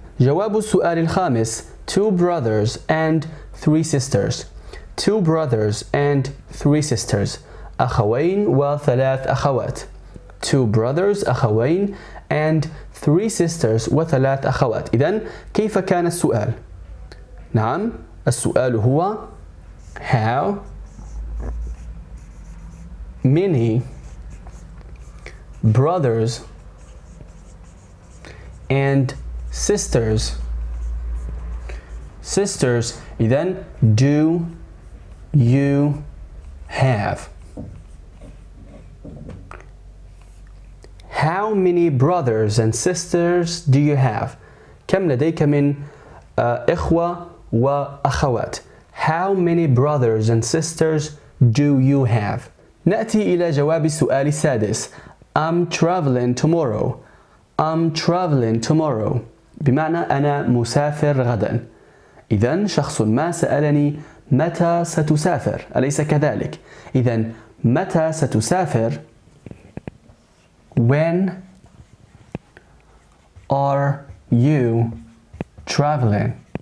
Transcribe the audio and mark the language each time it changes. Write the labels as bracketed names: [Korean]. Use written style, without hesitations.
[Arabic] جواب السؤال الخامس [English] Two brothers and three sisters. Two brothers and three sisters. [Arabic] أخوين وثلاث أخوات. [English] Two brothers [Arabic] أخوين [English] and three sisters [Arabic] وثلاث أخوات. إذن كيف كان السؤال؟ نعم السؤال هو [English] How many brothers and sisters sisters. إذن do you have? How many brothers and sisters do you have? [Arabic] كم لديك من إخوة وأخوات؟ [English] How many brothers and sisters do you have? [Arabic] نأتي إلى جواب السؤال السادس. [English] I'm traveling tomorrow. I'm traveling tomorrow. [Arabic] بمعنى أنا مسافر غدا. إذن شخص ما سألني متى ستسافر، أليس كذلك؟ إذن متى ستسافر؟ [English] When are you traveling?